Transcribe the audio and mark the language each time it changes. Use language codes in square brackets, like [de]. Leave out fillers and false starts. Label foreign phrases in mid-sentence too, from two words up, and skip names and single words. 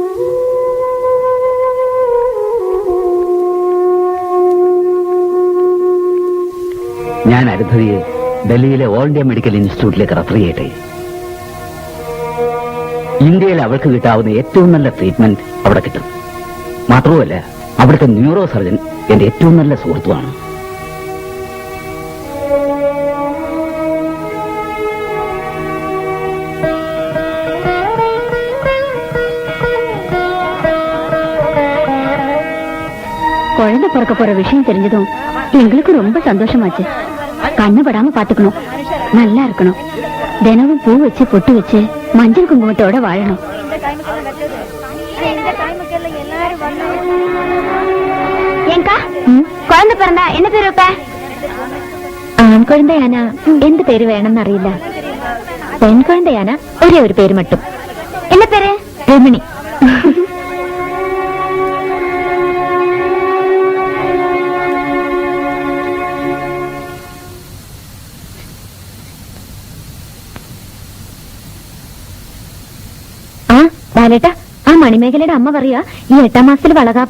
[ml] ഞാൻ അരുന്ധതിയെ ഡൽഹിയിലെ ഓൾ ഇന്ത്യ മെഡിക്കൽ ഇൻസ്റ്റിറ്റ്യൂട്ടിലേക്ക് റെഫർ ചെയ്യട്ടെ. ഇന്ത്യയിൽ അവൾക്ക് കിട്ടാവുന്ന ഏറ്റവും നല്ല ട്രീറ്റ്മെന്റ് അവിടെ കിട്ടും. മാത്രവുമല്ല, അവിടുത്തെ [en] neuro surgeon [ml] എന്റെ ഏറ്റവും നല്ല സുഹൃത്തുമാണ്. [ta] குழந்தை பிறக்க போற விஷயம் தெரிஞ்சதும் எங்களுக்கு ரொம்ப சந்தோஷமாச்சு. கண்ணு படாம பாத்துக்கணும், நல்லா இருக்கணும், தினமும் பூ வச்சு பொட்டு வச்சு மஞ்சள் குங்குமத்தோட வாழணும். ஏங்கா குழந்தை பிறந்தா என்ன பேரு வைப்ப? ஆண் குழந்தையானா எந்த பேரு வேணும்னு அறியிല്ല. பெண் குழந்தையானா ஒரே ஒரு பேரு மட்டும். என்ன பேரு? ரமணி. [ml] ബാലേട്ടാ, ആ മണിമേഖലയുടെ അമ്മ പറയാ ഈ 8ാം മാസത്തിൽ വളകാപ്പ്.